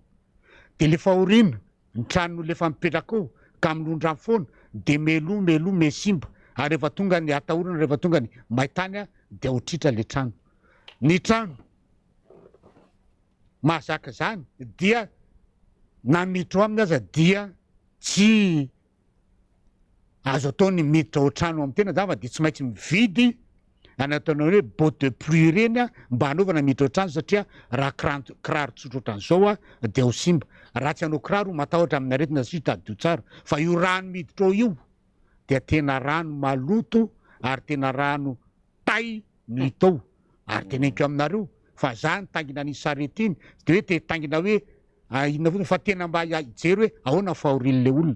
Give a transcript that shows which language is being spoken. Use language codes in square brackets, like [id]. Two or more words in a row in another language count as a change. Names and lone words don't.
[mg] De le fahoriana ny trano lefa mipetraka ao ka milondra foana de melo mesimba, ary rehefa tonga ny atahorana, rehefa tonga ny maitany de otritra le trano. Ny trano mahazaka zany dia na miditra ao aminy aza dia tsy azo atao ny miditra ao trano amin'ny tena zava, de tsy maintsy mividy anataonao hoe [fr] botte de pluie [mg] reny mba hanaovana miditra ao trano, satria raha kiraro tsotra ohatran'izao de ho simba. Raha tsy hanao kiraro matahotra amin'ny aretina sy tadio tsara, fa io rano miditra ao io dia tena rano maloto ary tena rano tay no hita ao. Ary teneniko aminareo fa zany tangina ny sarety iny, de hoe te tangina hoe inona foana fa tena mba hijery hoe ahoana fahorian'le olona.